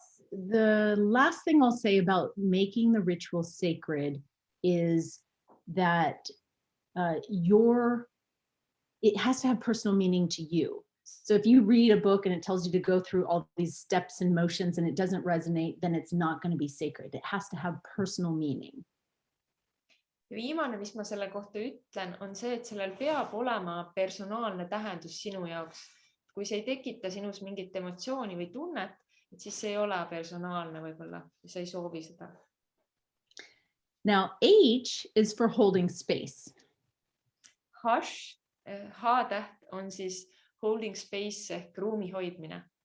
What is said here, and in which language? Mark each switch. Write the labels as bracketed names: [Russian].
[English] The last thing I'll say about making the ritual sacred is that it has to have personal meaning to you. So if you read a book and it tells you to go through all these steps and motions and it doesn't resonate, then it's not going to be sacred. It has to have personal meaning. [Estonian] Ja viimane, mis ma selle kohta ütlen, on see, et sellel peab olema personaalne tähendus sinu jaoks. Kui see ei tekita sinus mingit emotsiooni või tunnet, et siis see ei ole personaalne võib-olla, sa ei soovi seda. [English] Now, H is for holding space. [Estonian] H-täht on siis holding space ehk ruumi hoidmine.